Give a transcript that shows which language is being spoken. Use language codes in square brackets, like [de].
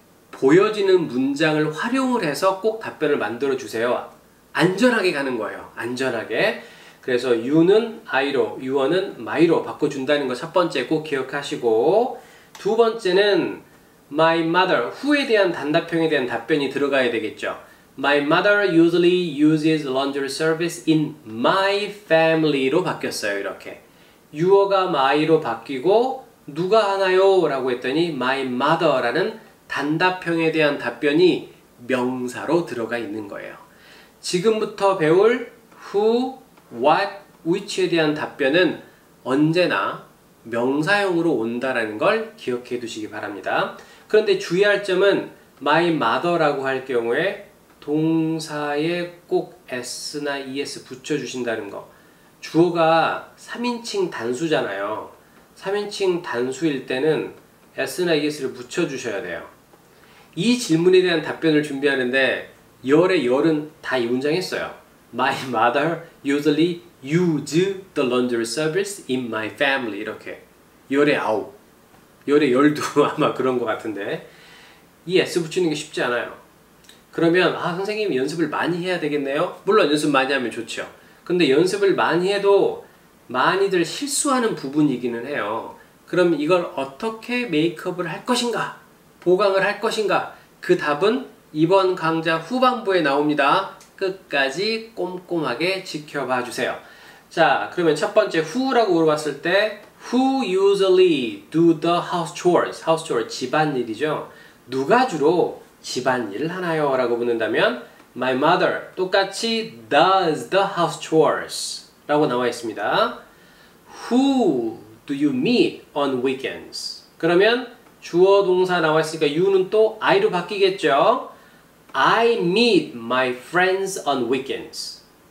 [ko] 보여지는 문장을 활용을 해서 꼭 답변을 만들어 주세요. 안전하게 가는 거예요. 안전하게. 그래서 you는 I로, you어는 my로 바꿔준다는 거 첫 번째 꼭 기억하시고, 두 번째는 [en] My mother, [ko] who에 대한 단답형에 대한 답변이 들어가야 되겠죠. [en] My mother usually uses laundry service in my family로 바뀌었어요. [ko] 이렇게. 유어가 my로 바뀌고 누가 하나요? 라고 했더니 [en] my mother [ko] 라는 단답형에 대한 답변이 명사로 들어가 있는 거예요. 지금부터 배울 who, what, which에 대한 답변은 언제나 명사형으로 온다라는 걸 기억해 두시기 바랍니다. 그런데 주의할 점은 [en] my mother [ko] 라고 할 경우에 동사에 꼭 s나 es 붙여주신다는 거. 주어가 3인칭 단수잖아요. 3인칭 단수일 때는 s나 es를 붙여주셔야 돼요. 이 질문에 대한 답변을 준비하는데 열의 열은 다 이 문장 했어요. [en] My mother usually use the laundry service in my family. [ko] 이렇게 열의 9, 열의 12 아마 그런 것 같은데 이 s 붙이는 게 쉽지 않아요. 그러면 선생님이 연습을 많이 해야 되겠네요. 물론 연습 많이 하면 좋죠. 근데 연습을 많이 해도 많이들 실수하는 부분이기는 해요. 그럼 이걸 어떻게 메이크업을 할 것인가? 보강을 할 것인가? 그 답은 이번 강좌 후반부에 나옵니다. 끝까지 꼼꼼하게 지켜봐 주세요. 자, 그러면 첫 번째 who라고 물어봤을 때 [en] Who usually do the house chores? [ko] house chores, 집안일이죠. 누가 주로 집안일을 하나요? 라고 묻는다면 [en] My mother, [ko] 똑같이 [en] does the house chores [ko] 라고 나와 있습니다. [en] Who do you meet on weekends? [ko] 그러면 주어 동사 나와 있으니까 you는 또 I로 바뀌겠죠. [en] I meet my friends on weekends.